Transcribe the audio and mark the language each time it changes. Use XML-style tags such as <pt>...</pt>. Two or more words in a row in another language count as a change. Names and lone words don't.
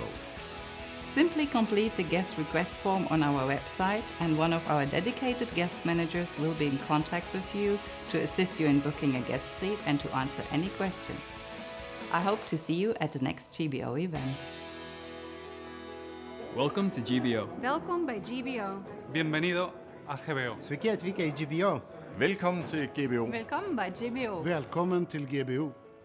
<en>Simply complete the guest request form on our website, and one of our dedicated guest managers will be in contact with you to assist you in booking a guest seat and to answer any questions. I hope to see you at the next GBO event. Welcome to GBO.</en> <nl>Welkom bij GBO.</nl> <es>Bienvenido a GBO.</es> <lt>Sveiki atvykę į GBO.</lt> <da>Velkommen til GBO. Velkommen by GBO. Velkommen til GBO.</da>